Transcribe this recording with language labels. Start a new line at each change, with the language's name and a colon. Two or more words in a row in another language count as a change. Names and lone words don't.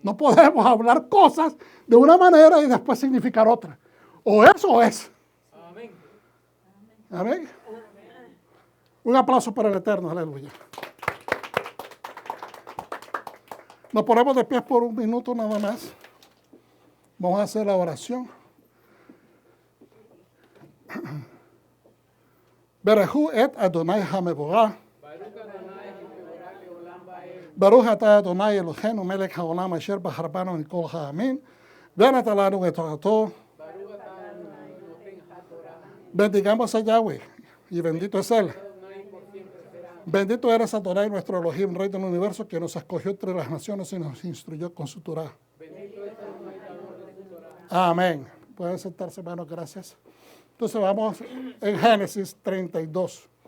Spanish: No podemos hablar cosas de una manera y después significar otra. O eso o es. Amén. Amén. Un aplauso para el Eterno, aleluya. Nos ponemos de pie por un minuto nada más. Vamos a hacer la oración.
Hebrew: ברכו את אדוני המבורך. ברוך אתה אדוני אלוהינו מלך העולם אשר בחר בנו מכל העמים. ונתן לנו את תורתו.
Spanish: Bendigamos a Yahweh y bendito es Él. Bendito eres Adonai, nuestro Elohim, Rey del universo, que nos escogió entre las naciones y nos instruyó con su Torah. Amén. Pueden sentarse, hermanos, gracias. Entonces vamos en Génesis 32.